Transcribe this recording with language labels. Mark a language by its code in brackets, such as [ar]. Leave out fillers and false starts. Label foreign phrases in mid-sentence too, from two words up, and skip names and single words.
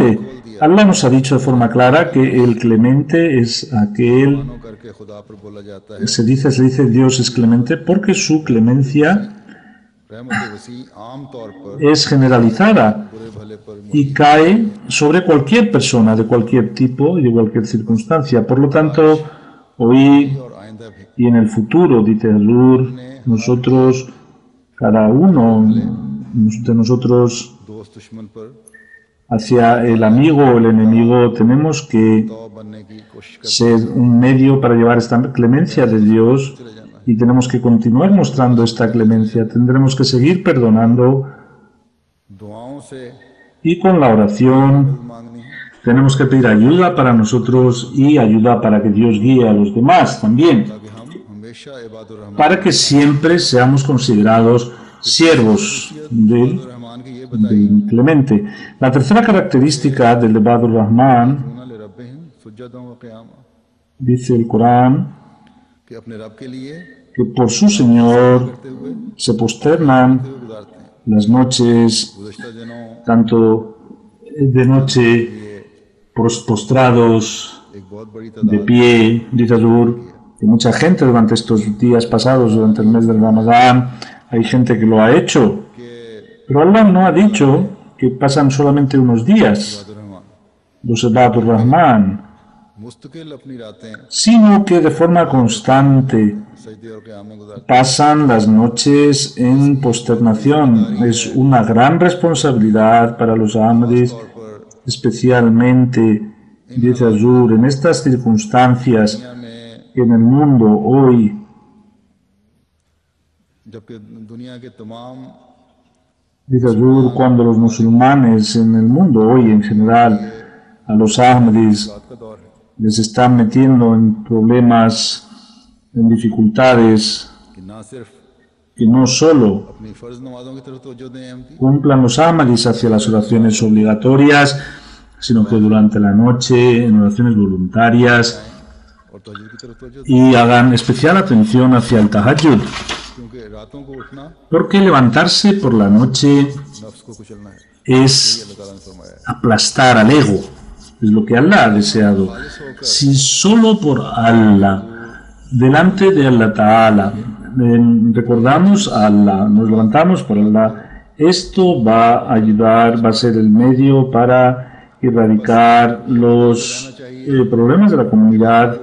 [es] Allah nos ha dicho de forma clara que el clemente es aquel, [ur] کو کرکے خدا پر بولا جاتا ہے [es] se dice Dios es clemente porque su clemencia [ur] رحمت وسیع عام طور پر [es] es generalizada [ur] برے بھلے پر [es] y cae sobre cualquier persona de cualquier tipo y de cualquier circunstancia. Por lo tanto, hoy [ur] اور آئندہ بھی [es] y en el futuro, dice Hazur, nosotros, cada uno de nosotros, [ur] دوست دشمن پر [es] hacia el amigo o el enemigo, tenemos que [ur] تو بننے کی کوشش کر [es] ser un medio para llevar esta clemencia de Dios y tenemos que continuar mostrando esta clemencia. Tendremos que seguir perdonando [ur] دعاؤں سے [es] y con la oración [ur] مانگنی ہے [es] tenemos que pedir ayuda para nosotros y ayuda para que Dios guíe a los demás también, [ur] تاکہ ہم ہمیشہ [ar] عباد الرحمن [es] para que siempre seamos considerados siervos del [ur] رحمان کی یہ [es] del clemente. La tercera característica del [ar] عباد الرحمن, बताना لربهم سجدا وقياما [es] dice el Corán, [ur] کہ اپنے رب کے لیے [es] que por su Señor se posternan [ur] گزارتے ہیں [es] las noches, [ur] گزشتہ دنوں [es] tanto de noche postrados, [ur] ایک بہت بڑی [es] de [ur] तादाद [es] pie, dice Azur, que mucha gente durante estos días pasados, durante el mes del Ramadán, hay gente que lo ha hecho. Pero Allah no ha dicho que pasan solamente unos días, [ar] عباد الرحمن [es] los [ar] عباد الرحمن, [ur] مستقل اپنی راتیں [es] sino que de forma constante [ur] سجدے اور قیام میں گزارتے [es] pasan las noches en posternación. Es una gran responsabilidad para los Ahmadis, [ur] ہیں اور [es] especialmente, dice Azur, en estas circunstancias [ur] دنیا میں [es] que en el mundo hoy, [ur] جبکہ دنیا کے تمام [es] dice Azur, cuando los musulmanes en el mundo hoy en general, a los Ahmadis [ur] بات کا دور ہے [es] les están metiendo en problemas, en dificultades, [ur] کہ نہ صرف [es] que no solo [ur] اپنی فرض نمازوں کی طرف توجہ دیں احمدی [es] cumplan los Ahmadis hacia las oraciones obligatorias, sino que durante la noche en oraciones voluntarias [ur] اور تہجد کی طرف توجہ دیں [es] y hagan especial atención hacia el Tahajjud, [ur] کیونکہ راتوں کو اٹھنا [es] porque levantarse por la noche [ur] نفس کو کچلنا ہے [es] es [ur] اللہ تعالیٰ نے فرمایا ہے [es] aplastar al ego, es lo que Allah ha deseado. Si solo por Allah, delante de Allah Ta'ala, recordamos a Allah, nos levantamos por Allah, esto va a ayudar, va a ser el medio para erradicar los problemas de la comunidad.